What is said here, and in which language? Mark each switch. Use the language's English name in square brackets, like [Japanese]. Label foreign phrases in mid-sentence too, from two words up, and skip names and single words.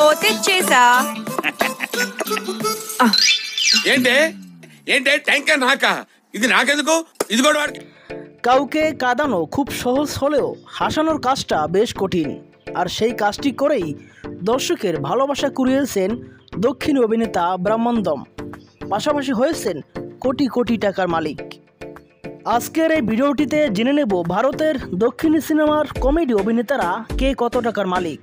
[Telugu] తెచ్చేసా. ఏంటే ఏంటే ట్యాంకర్ నాకా? ఇది నాకెందుకు? ఇది కూడా వాడికి. [Bangla] কাউকে কাঁদানো খুব সহজ হলেও হাসানোর কাজটা বেশ কঠিন, আর সেই কাজটি করেই দর্শকের ভালোবাসা কুড়িয়েছেন দক্ষিণী অভিনেতা ব্রহ্মানন্দম, পাশাপাশি হয়েছেন কোটি কোটি টাকার মালিক। আজকের এই ভিডিওটিতে জেনে নেব ভারতের দক্ষিণী সিনেমার কমেডি অভিনেতারা কে কত টাকার মালিক।